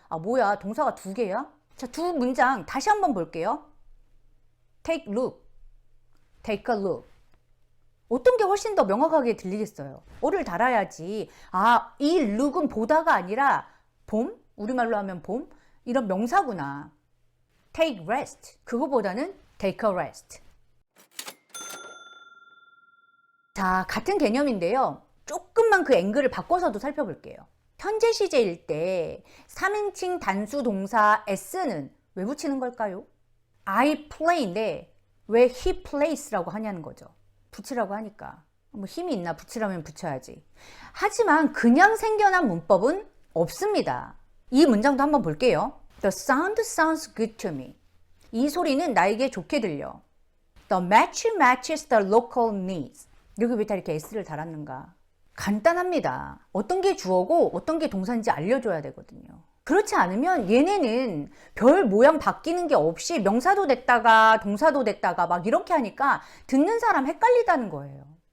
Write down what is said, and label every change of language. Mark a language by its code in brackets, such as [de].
[ko] 아 뭐야 동사가 두 개야? 자, 두 문장 다시 한번 볼게요. [en] Take look, take a look. [ko] 어떤 게 훨씬 더 명확하게 들리겠어요? 어를 달아야지. 아, 이 look은 보다가 아니라 봄? 우리말로 하면 봄? 이런 명사구나. [en] Take rest. [ko] 그거보다는 [en] take a rest. [ko] 자, 같은 개념인데요. 조금만 그 앵글을 바꿔서도 살펴볼게요. 현재 시제일 때 3인칭 단수 동사 s는 왜 붙이는 걸까요? I play인데 왜 he plays라고 하냐는 거죠. 붙이라고 하니까. 뭐 힘이 있나? 붙이라면 붙여야지. 하지만 그냥 생겨난 문법은 없습니다. 이 문장도 한번 볼게요. [en] The sound sounds good to me. [ko] 이 소리는 나에게 좋게 들려. [en] The match matches the local needs. [ko] 여기 왜 다 이렇게 s를 달았는가? 간단합니다. 어떤 게 주어고 어떤 게 동사인지 알려줘야 되거든요. 그렇지 않으면 얘네는 별 모양 바뀌는 게 없이 명사도 됐다가 동사도 됐다가 막 이렇게 하니까 듣는 사람 헷갈리다는 거예요.